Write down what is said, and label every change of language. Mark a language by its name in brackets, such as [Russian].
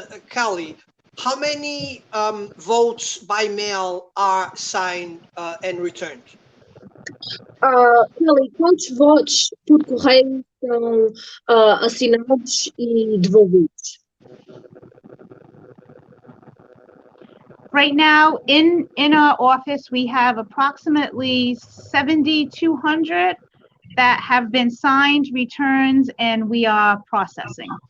[English] Callie, how many votes by mail are signed and returned? [Portuguese] Kelly, quantos votos por correio são assinados e devolvidos? [English] Right now, in our office, we have approximately 7,200 that have been signed, returns, and we are processing.